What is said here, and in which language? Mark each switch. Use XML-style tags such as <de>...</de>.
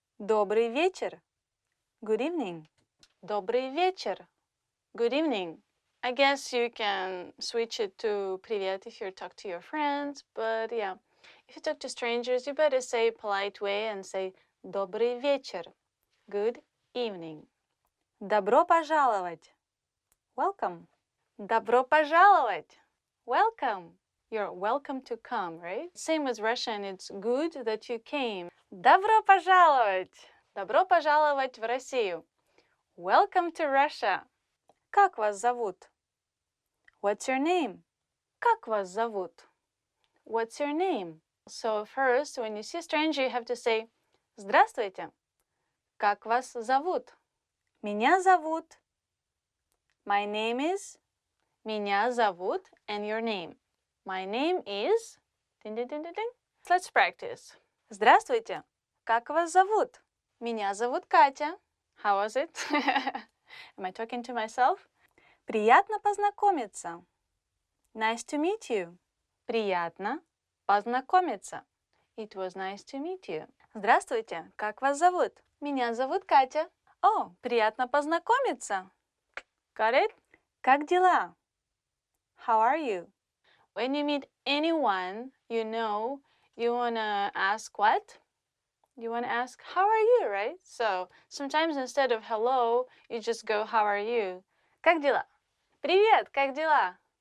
<ru>Добрый вечер.</ru> <en>Good evening.</en> <ru>Добрый вечер.</ru> <en>Good evening. I guess you can switch it to привет if you talk to your friends, but yeah. If you talk to strangers, you better say polite way and say</en> <ru>Добрый вечер.</ru> <en>Good evening.</en> <ru>Добро пожаловать.</ru> <en>Welcome.</en> <ru>Добро пожаловать.</ru> <en>Welcome. You're welcome to come, right? Same with Russian, it's good that you came.</en> <ru>Добро пожаловать! Добро пожаловать в Россию.</ru> <en>Welcome to Russia.</en> <ru>Как вас зовут?</ru> <en>What's your name?</en> <ru>Как вас зовут?</ru> <en>What's your name? So first, when you see a stranger, you have to say Здравствуйте.</en> <ru>Как вас зовут? Меня зовут.</ru> <en>My name is.</en> <ru>Меня зовут</ru> <en>and your name. My name is. Ding, ding, ding, ding, ding. Let's practice.</en> <ru>Здравствуйте. Как вас зовут? Меня зовут Катя.</ru> <en>How was it? Am I talking to myself?</en> <ru>Приятно познакомиться.</ru> <en>Nice to meet you.</en> <ru>Приятно познакомиться.</ru> <en>It was nice to meet you.</en> <ru>Здравствуйте, как вас зовут? Меня зовут Катя. О, приятно познакомиться.</ru> <en>Got it?</en> <ru>Как дела?</ru> <en>How are you? When you meet anyone you know, you want to ask what? You want to ask, how are you, right? So sometimes instead of hello, you just go, how are you?</en> <ru>Как дела? Привет, как дела?</ru>